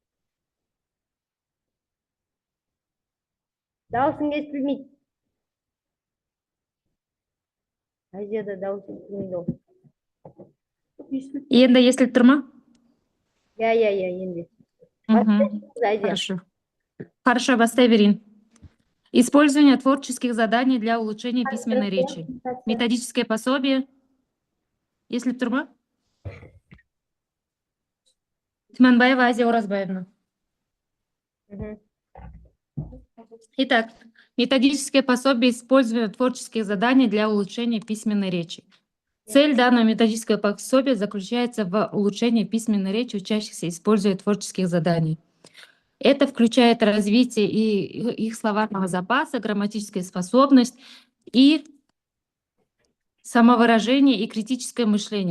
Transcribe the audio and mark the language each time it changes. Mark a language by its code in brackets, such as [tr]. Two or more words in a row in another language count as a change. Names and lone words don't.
[kk] Даусың естілмейді. Азияда дауыс естілмейді ол. Енді естіліп тұр ма? Я, енді. Мгм. Азия. [ru] Хорошо. Хорошо, [kk] бастай берейін. [ru] Использование творческих заданий для улучшения письменной речи. Методическое пособие. [kk] Естіліп тұр ма? [ru] Тиманбаева Азия Оразбаевна. Мгм. Итак, методическое пособие использования творческих заданий для улучшения письменной речи. Цель данного методического пособия заключается в улучшении письменной речи учащихся, используя творческих заданий. Это включает развитие и их словарного запаса, грамматическая способность и самовыражение и критическое мышление.